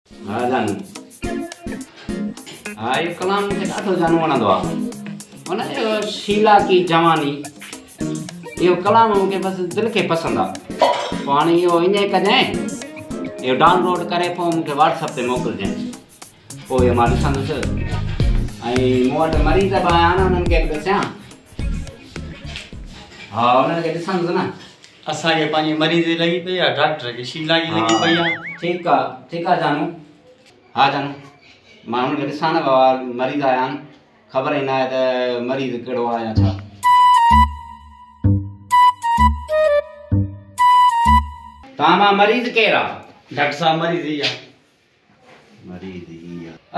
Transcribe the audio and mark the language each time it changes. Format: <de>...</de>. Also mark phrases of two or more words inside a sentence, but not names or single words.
<hi>हाँ जानू। हाँ ये कलाम मुझे</hi> <sd>ॾाढो जानू वणंदो आहे। हुन जो शीला की जवानी इहो कलाम मूंखे बसि दिलि खे पसंदि आहे। पोइ हाणे इहो ईअं कजांइ, इहो डाउनलोड करे पोइ मूंखे व्हाट्सएप ते मोकिलिजांइ, पोइ इहो मां ॾिसंदुसि। ऐं मूं वटि मरीज़ बि आया आहिनि, उन्हनि खे बि ॾिसां। हाँ उन्हनि खे ॾिसंदुसि न। असांखे पंहिंजी मरीज़ लॻी पई आहे, डॉक्टर खे शीला जी लॻी पई आहे। ठीक आहे जानू। हाँ जानू, मां हुनखे ॾिसां न बाबा, मरीज़ आया आहिनि, ख़बर ई न आहे त मरीज़ कहिड़ो आहे या छा। तव्हां मरीज़ केरु आहे? डॉक्टर साहब मरीज़ ही आहे। मरीज़ ही आहे।</sd>